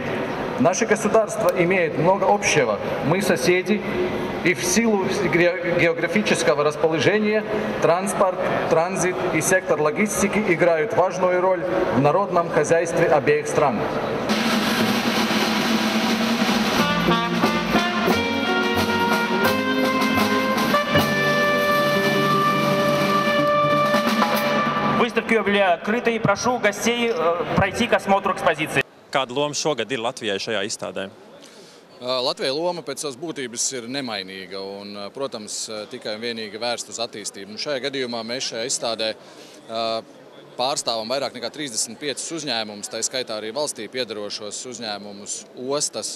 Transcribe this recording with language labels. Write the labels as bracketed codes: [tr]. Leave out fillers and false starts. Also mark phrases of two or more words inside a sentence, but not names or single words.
[ru] Наши государства имеют много общего. Мы соседи, и в силу географического расположения транспорт, транзит и сектор логистики играют важную роль в народном хозяйстве обеих стран. Выставка объявляю открытой и прошу гостей пройти к осмотру экспозиции. [lv] Kāda loma šogad ir Latvijai šajā izstādē? Latvijas loma pēc savas būtības ir nemainīga un, protams, tikai un vienīgi vērsta uz attīstību. Šajā gadījumā mēs šajā izstādē pārstāvam vairāk nekā 35 uzņēmumus, tā skaitā arī valstī piedarošos uzņēmumus, ostas.